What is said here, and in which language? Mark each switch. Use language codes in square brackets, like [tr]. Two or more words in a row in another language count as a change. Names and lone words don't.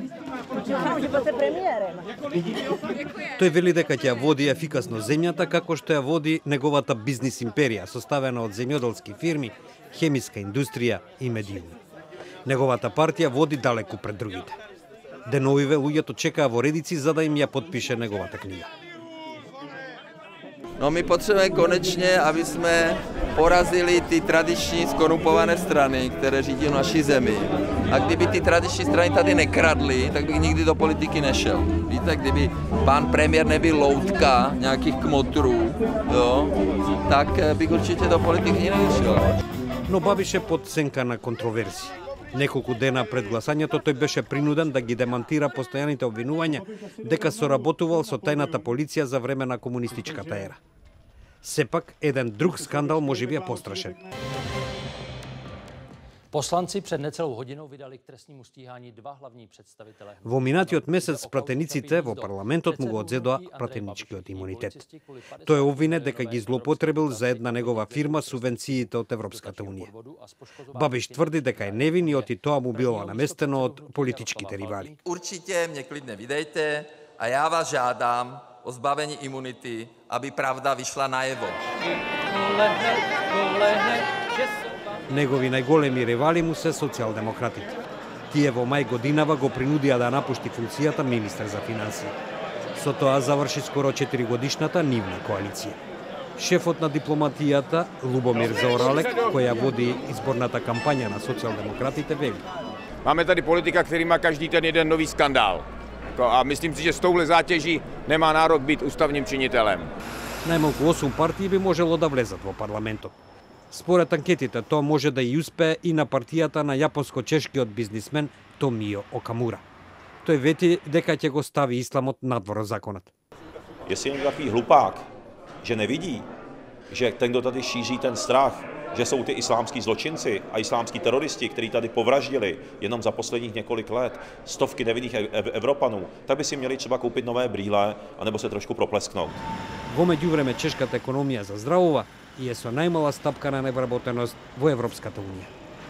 [mk] Тој вели дека ќе ја води ефикасно земјата како што ја води неговата бизнис империја, составена од земјоделски фирми, хемиска индустрија и медиуми. Неговата партија води далеку пред другите. Деновиве луѓето чекаа во редици за да им ја подпише неговата книга. [cs] No my potřebujeme konečně, aby jsme porazili ty tradiční skorumpované strany, které řídí naši zemi. A kdyby ty tradiční strany tady nekradly, tak bych nikdy do politiky nešel. Víte, kdyby pan premiér nebyl loutka nějakých kmotrů, jo, tak bych určitě do politiky nešel. [mk] Но Бабиш е под сенка на контроверзии. Неколку дена пред гласањето тој беше принуден да ги демантира постојаните обвинувања дека соработувал со тајната полиција за време на комунистичката ера. Сепак, еден друг скандал можеби е пострашен. [cs] Poslanci před necelou hodinou vydali k trestnímu stíhání dva hlavní představitele. [mk] Во минатиот месец пратениците во парламентот му го одзедоа пратеничкиот имунитет. Тој обвине дека ги злоупотребил за една негова фирма субвенциите од Европската унија. Бабиш тврди дека е невин и оти тоа му било наместено од политичките ривали. [cs] Určitě mě klidně vydejte a já vás žádám o zbavení imunity, aby pravda vyšla najevo. [mk] Негови најголеми ривали му се социјалдемократите. Тие во мај годинава го принудија да напушти функцијата министер за финансии. Со тоа заврши скоро 4-годишната нивна коалиција. Шефот на дипломатијата, Лубомир Заоралек, која води изборната кампања на социјалдемократите, вели. [cs] Máme tady politika, který má každý ten jeden nový skandál. A myslím si, že s touhle zátěží nemá nárok být ústavním činitelem. [mk] Најмалку 8 партии би можело да влезат во парламентот. Според анкетите, тоа може да и успее и на партијата на јапонско-чешкиот бизнисмен Томио Окамура. Тој вети дека ќе го стави исламот надвор законот. [cs] Jestli je takový hlupák, že nevidí, že ten, kdo tady šíří ten strach, že jsou ty islámský zločinci a islámský teroristi, kteří tady povraždili jenom za posledních několik let stovky nevinných Evropanů, tak by si měli třeba koupit nové brýle anebo se trošku proplesknout. [mk] Во меѓувреме чешката економија заздравува и е со најмала стапка на невработеност во Европската унија.